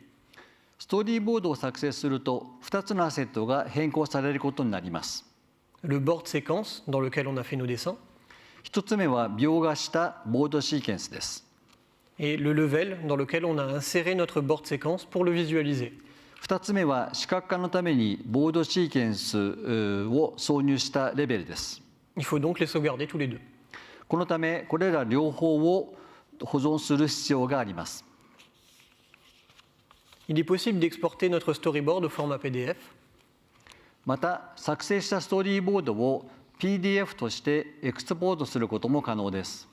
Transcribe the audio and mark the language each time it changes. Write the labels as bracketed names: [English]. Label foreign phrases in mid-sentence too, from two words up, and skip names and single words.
[Japanese] ストーリーボードを作成すると、2つのアセットが変更されることになります。 [French] Le board séquence, dans lequel on a fait nos dessins, [Japanese] 1 つ目は描画したボードシーケンスです。 [French] et le level, dans lequel on a inséré notre board séquence pour le visualiser. [Japanese] 2 つ目は視覚化のためにボードシーケンスを挿入したレベルです。 [French] Il faut donc les sauvegarder tous les deux. [Japanese] このため、これら両方を保存する必要があります。 [French] Il est possible d'exporter notre storyboard au format PDF. [Japanese] また、作成したストーリーボードを PDF としてエクスポートすることも可能です。